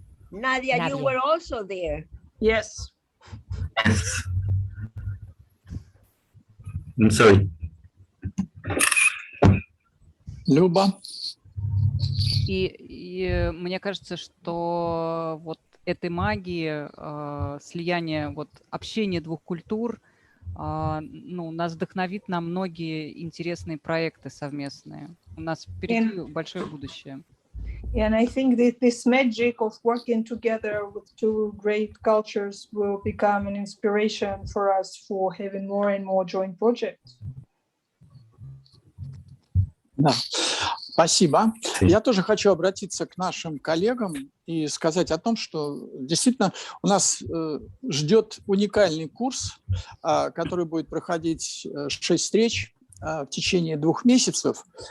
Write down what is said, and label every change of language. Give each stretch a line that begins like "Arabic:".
English: Nadia, you were also there. Yes. I'm sorry.
Russian: Люба? И мне кажется, что вот этой магии, слияния, вот общения двух культур ну, нас вдохновит на многие интересные проекты совместные. У нас впереди большое будущее.
English: And I think that this magic of working together with two great cultures will become an inspiration for us for having more and more joint projects.
Russian: Да. Спасибо. Я тоже хочу обратиться к нашим коллегам и сказать о том, что действительно у нас ждет уникальный курс, который будет проходить 6 встреч в течение 2 месяцев.